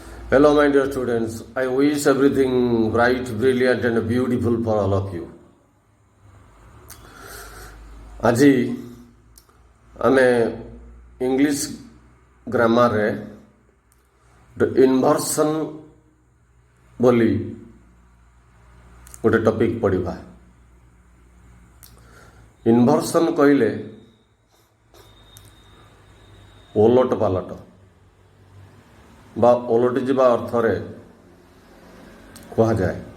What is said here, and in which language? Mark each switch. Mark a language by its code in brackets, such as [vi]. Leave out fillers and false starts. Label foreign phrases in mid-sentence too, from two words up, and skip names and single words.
[en] Hello, my dear students. I wish everything bright, brilliant, and beautiful for all of you. [or] আজি ଆମେ [en] English grammarରେ [or] ଇନଭର୍ସନ୍ ବୋଲି ଗୋଟେ ଟପିକ୍ ପଢ଼ିବା। ଇନଭର୍ସନ୍ କହିଲେ ଓଲଟ ପାଲଟ ବା ଓଲଟି ଯିବା ଅର୍ଥରେ କୁହାଯାଏ।